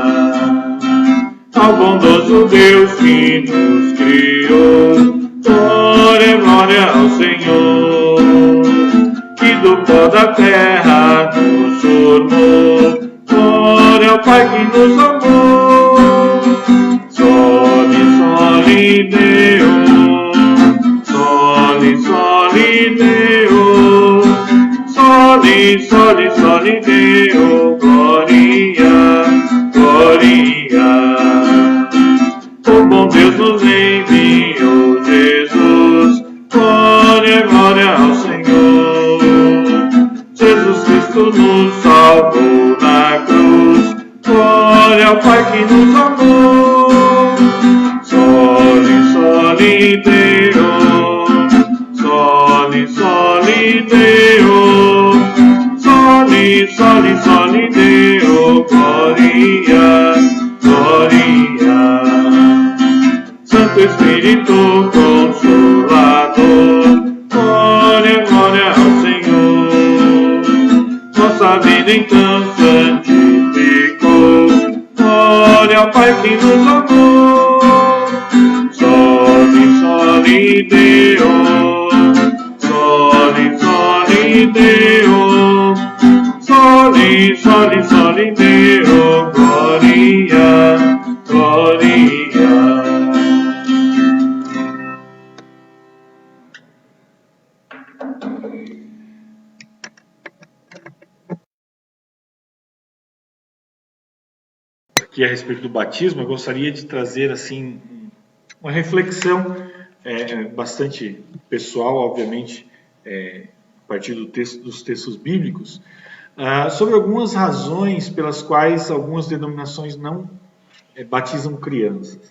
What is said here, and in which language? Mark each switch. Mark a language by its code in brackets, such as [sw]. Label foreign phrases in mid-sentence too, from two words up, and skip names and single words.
[pt] ao bondoso Deus que nos criou. Glória, glória ao Senhor, que do pó da terra nos formou. Glória ao Pai que nos amou. [la] Soli, soli Deo, soli, soli Deo. Soli, soli, soli Deo, gloria, gloria. [pt] O bom Deus nos enviou Jesus, glória, glória ao Senhor. Jesus Cristo nos salvou na cruz, glória ao Pai que nos amou. [la] Soli, soli Deo, soli, soli Deo. Soli, soli Deo, gloria, gloria. [pt] Santo Espírito Consolador, glória, glória ao Senhor. Nossa vida então santificou, glória ao Pai que nos amou. [la] Soli, soli, Deo. Soli, soli, Deo. Soli, soli, soli, Deo. Gloria, gloria. [pt] Aqui a respeito do batismo, eu gostaria de trazer assim uma reflexão bastante pessoal, obviamente, a partir dos textos bíblicos, sobre algumas razões pelas quais algumas denominações não batizam crianças.